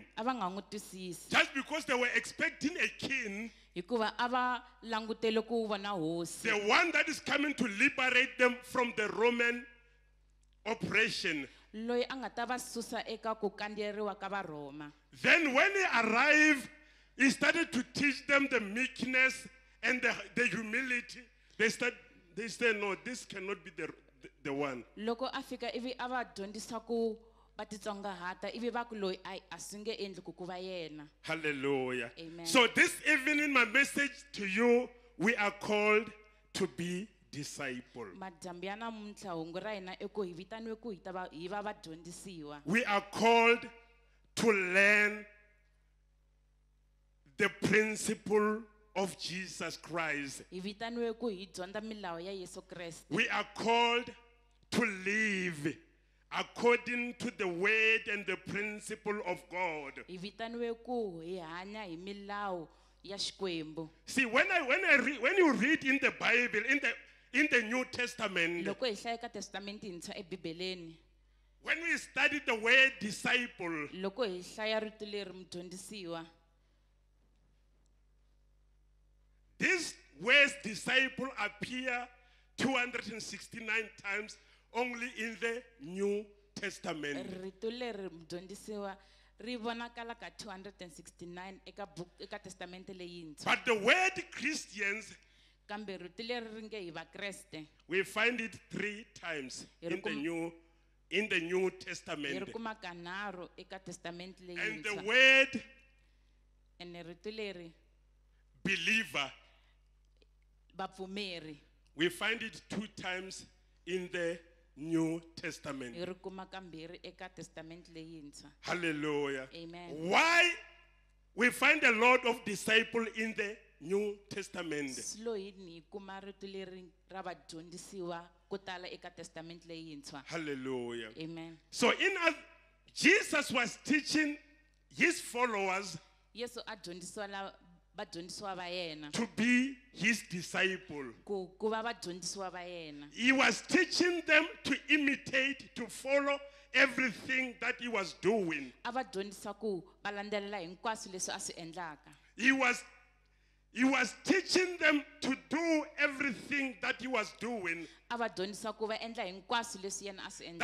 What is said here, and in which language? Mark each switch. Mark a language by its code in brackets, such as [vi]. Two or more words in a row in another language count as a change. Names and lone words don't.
[ts] a va nga n'wi twisisi [en] Just because they were expecting a king, [ts] hikuva a va langutele ku vona hosi, [en] the one that is coming to liberate them from the Roman oppression. [ts] loyi a nga ta va susa eka ku kandziyeriwa ka varhoma. [en] Then when he arrived, he started to teach them the meekness and the humility. They said, no, this cannot be the one. [ts] Loko a fika ivi a va dyondzisa ku va titsongahata ivi va ku loyi a swi nge endli ku va yena. [en] Hallelujah. Amen. So this evening, my message to you, we are called to be disciple. [ts] Madyambu ya namuntlha hungu ra hina i ku hi vitaniwe ku hi va vadyondzisiwa. [en] We are called to learn the principle of Jesus Christ. [ts] Hi vitaniwe ku hi dyondza milawu ya Yesu Kreste. [en] We are called to live according to the word and the principle of God. [ts] Hi vitaniwe ku hi hanya hi milawu ya Xikwembu. [en] See, when you read in the Bible, in the New Testament, [ts] Loko hi hlaya eka testamenti yintshwa ebibeleni, [en] when we study the word disciple, [ts] loko hi hlaya rito leri mudyondzisiwa, [en] this word disciple appear 269 times only in the New Testament. [ts] rito leri mudyondzisiwa ri vonakala ka 269 eka testamenti leyintshwa. [en] But the word Christians, [ts] Kambe rito leri ri nge hi vakreste [en] we find it 3 times in the New [ts] hi [en] Testament. [ts] ri kuma kanharhu eka testamenti [en] And the [ts] leyintshwa. [en] word [ts] Ene rito leri [en] believer, [ts] vapfumeri [en] we find it 2 times in the New Testament. [ts] hi ri kuma kambirhi eka testamenti leyintshwa. [en] Hallelujah. Amen. Why we find a lot of disciples in the New Testament? [ts] Silo yini hi kuma rito leri ra vadyondzisiwa ko tala eka testamenti leyintshwa. [en] Hallelujah. Amen. So Jesus was teaching his followers [ts] Yesu a dyondzisiwa vadyondzisiwa va yena [en] to be his disciple. [ts] ku va vadyondzisiwa va yena. [en] He was teaching them to imitate, to follow everything that he was doing. [ts] A va dyondzisa ku va landzelela hinkwaswo leswi a swi endlaka. [en] He was teaching them to do everything that he was doing. [ts] A va dyondzisa ku va endla hinkwaswo leswi yena a swi